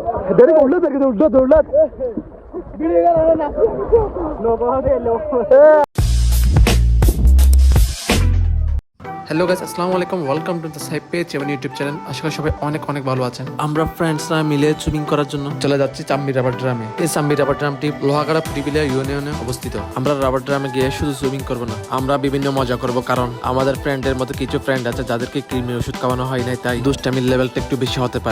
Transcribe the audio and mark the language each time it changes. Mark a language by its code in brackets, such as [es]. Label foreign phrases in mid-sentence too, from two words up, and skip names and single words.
[en] Dari ulat lagi ulat. Bili kan na. No bahade lo. Hello guys, [ar] السلام عليكم. [en] Welcome to the side page [bn] এবং [en] YouTube channel. [bn] আশা করি সবাই অনেক অনেক ভালো আছেন। আমরা ফ্রেন্ডসরা মিলে সুইমিং করার জন্য চলে যাচ্ছি চাম্বি রাবার ড্রামে। এই চাম্বি রাবার ড্রামটি লোহাগাড়া ফুটিবিলিয়া ইউনিয়নে অবস্থিত। আমরা রাবার ড্রামে গিয়ে শুধু সুইমিং করব না, আমরা বিভিন্ন মজা করব, কারণ আমাদের ফ্রেন্ডের মতো কিছু ফ্রেন্ড আছে যাদেরকে কৃমির ওষুধ খাওয়ানো হয় নাই, তাই দুষ্টামির লেভেলটা একটু বেশি হতে পারে।